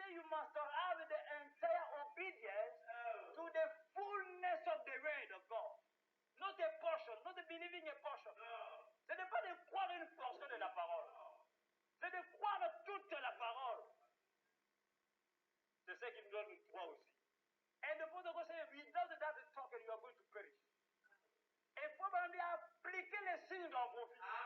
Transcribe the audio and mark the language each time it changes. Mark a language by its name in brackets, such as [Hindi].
[English] must have the entire obedience to the fullness of the word of God. Not a portion, not believing a portion. [French] Ce n'est pas de croire une portion de la parole. C'est de croire toute la parole. C'est ce qui nous donne une foi aussi. [English] And the Bible says, without that token, you are going to perish. [French] Et il faut appliquer les signes dans vos vies.